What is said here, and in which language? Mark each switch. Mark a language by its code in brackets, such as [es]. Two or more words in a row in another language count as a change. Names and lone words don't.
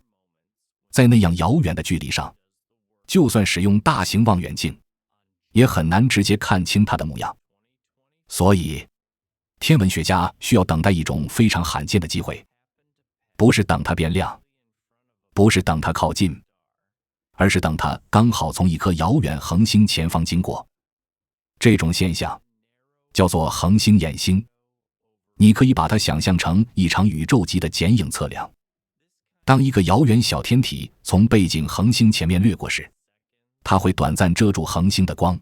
[zh] 在那樣遙遠的距離上，就算使用大型望遠鏡，也很難直接看清它的模樣。所以天文學家需要等待一種非常罕見的機會，不是等它變亮，不是等它靠近，而是等它剛好從一顆遙遠恆星前方經過。這種現象叫做恆星掩星，你可以把它想象成一場宇宙級的剪影測量。當一個遙遠小天體從背景恆星前面掠過時，它會短暫遮住恆星的光。